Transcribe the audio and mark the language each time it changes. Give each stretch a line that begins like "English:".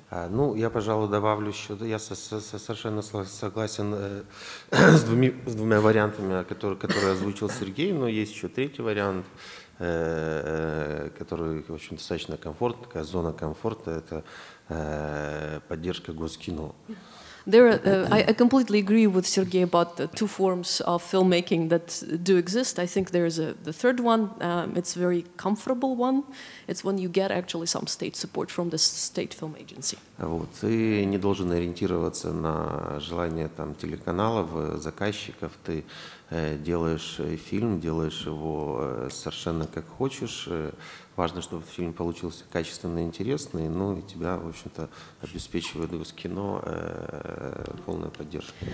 Russian: Ну, я, пожалуй, добавлю еще, я совершенно согласен с двумя вариантами, которые озвучил Серхий, но есть еще третий вариант, который, в общем, достаточно комфортный, такая зона комфорта, это поддержка госкино.
English: I completely agree with Serhiy about the two forms of filmmaking that do exist. I think there's the third one. It's a very comfortable one. It's when you get actually some state support from the state film agency.
Russian: Вот. Ты не должен ориентироваться на желание там, телеканалов, заказчиков. Ты делаешь фильм, делаешь его совершенно как хочешь. Важно, чтобы фильм получился качественный, интересный, ну и тебя, в общем-то, обеспечивает Госкино полная поддержка.